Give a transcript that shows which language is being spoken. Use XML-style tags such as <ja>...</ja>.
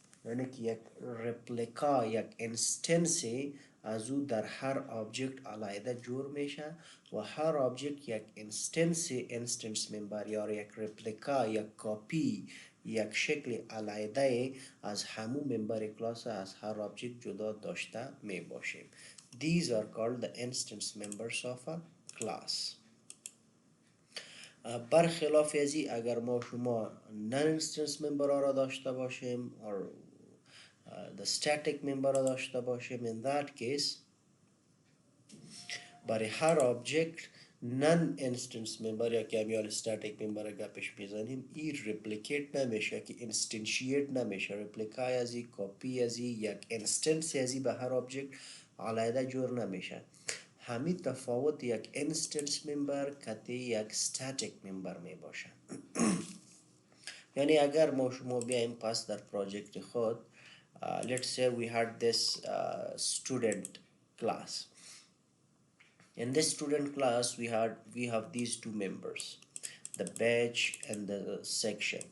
<fa>یعنی که یک رپلیکا، یک انستنسی از او در هر آبجکت علیحده جور میشه و هر آبجکت یک انستنس ممبر یا یک رپلیکا، یک کاپی، یک شکل علیحده از همون ممبر کلاس از هر آبجکت جدا داشته می باشیم.</fa> <en>These are called the instance members of a class.</en> <fa>برخلاف ازی اگر ما شما non instance member را داشته باشیم</fa> <en>or the static member</en> <fa>را داشته باشیم,</fa> <en>in that case</en> <fa>برای هر آبجکت نن انستنس ممبر یا که همیال استاتیک ممبر گپش میزنیم این ریپلیکیت نمیشه که اینستنشیت نمیشه، ریپلیکای ازی کپی ازی یک انستنس ازی به هر آبجکت علیحده جور نمیشه. همین تفاوت یک انستنس ممبر کتی یک استاتیک ممبر می باشه. یعنی اگر ما شما بیایم پس در پروژکت خود</fa> <en>let's say we had this student class. In this student class, we have these two members, the batch and the section.</en>